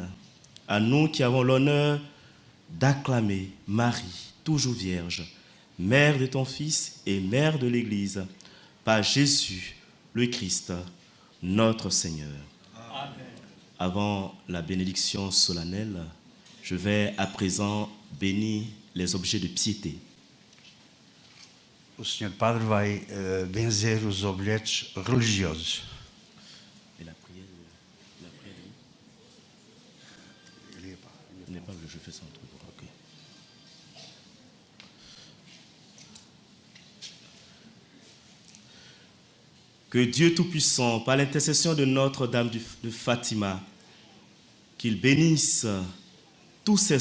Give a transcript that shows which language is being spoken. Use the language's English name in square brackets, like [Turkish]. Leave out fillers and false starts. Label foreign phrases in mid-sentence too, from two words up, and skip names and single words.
[French] À nous qui avons l'honneur d'acclamer Marie, toujours vierge, mère de ton Fils et mère de l'Église, par Jésus, le Christ, notre Seigneur. Amen. Avant la bénédiction solennelle, je vais à présent bénir les objets de piété. [Portuguese] O Senhor Padre vai benzer os objetos religiosos. [French] Et la prière, il n'est pas, je fais ça en truc. Ok. Que Dieu Tout-Puissant, par l'intercession de Notre-Dame de Fatima, qu'il bénisse tous ces